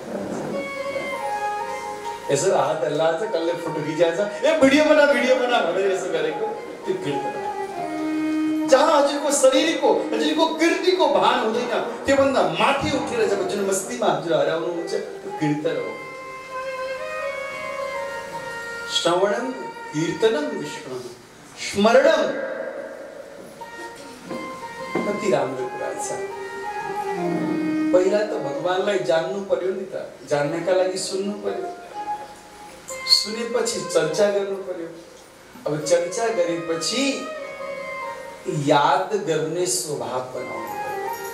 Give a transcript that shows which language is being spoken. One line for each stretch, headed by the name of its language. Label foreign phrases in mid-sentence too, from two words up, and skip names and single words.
Nepali: यसो हात हल्लाछ, कसले फोटो खिचाछ, ए भिडियो बना भनेर यसो गरेको त्यो कीर्तन। जहाँ हजुरको शरीरको हजुरको कीर्तिको भान हुँदैन त्योभन्दा माथि उठेर जब जुन मस्तीमा हजुर हराउनुहुन्छ त्यो कीर्तन हो।
Sanskrit: श्रवणम कीर्तनम विष्णु स्मरणम,
Nepali: कति राम्रो कुरा छ। पहिला त भगवानलाई जान्नु पर्यो नि त, जान्नका लागि सुन्नु पर्यो, सुनेपछि चर्चा गर्नु पर्यो, अब चर्चा गरेपछि याद गर्ने स्वभाव बनाउनु पर्यो।